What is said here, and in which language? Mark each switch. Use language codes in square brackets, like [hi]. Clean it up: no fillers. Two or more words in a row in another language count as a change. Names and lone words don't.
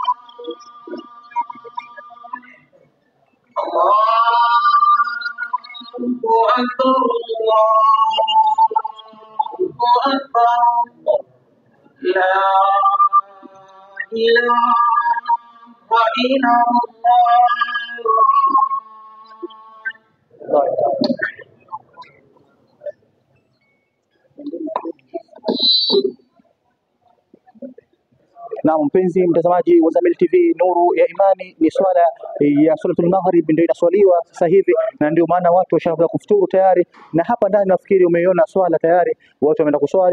[ar] الله أكبر. الله أكبر. لا إله إلا الله. [sw] Na mpenzi mtazamaji wa Zamyl TV Nuru ya Imani, ni swala ya [ar] صلاة المغرب [sw] ndio inaswaliwa sasa hivi, na ndio maana watu washaanza kufuturu tayari, na hapa ndani nafikiri umeiona swala tayari, watu wameenda kuswali.